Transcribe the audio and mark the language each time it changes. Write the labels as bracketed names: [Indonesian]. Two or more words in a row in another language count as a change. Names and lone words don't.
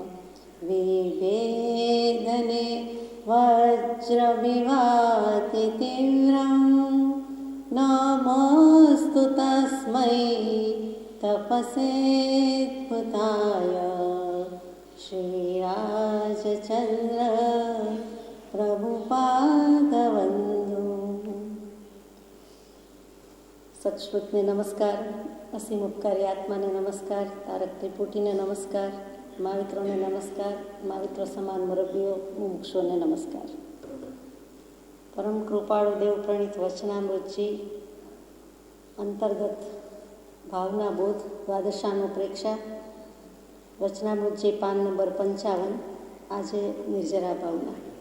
[Sanskrit] विभेदने वज्रविभाति तीव्रं नमोऽस्तु तस्मै तपसेद्भुताय श्रीराजचन्द्र प्रभुपादवन्दो। [Gujarati] સત્શ્રુતને નમસ્કાર, અસીમ ઉપકારી આત્માને નમસ્કાર, તારક ત્રિપુટીને નમસ્કાર, મહાવિત્રોને નમસ્કાર, महाविત્રો સમાન મુરબ્બીઓ મુમુક્ષુઓને નમસ્કાર. પરમ કૃપાળુ દેવ પ્રણીત વચનામૃતજી અંતર્ગત ભાવના બોધ દ્વાદશાનો પ્રેક્ષા વચનામૃતજી પાન નંબર 55. આજે નિર્જરા ભાવના.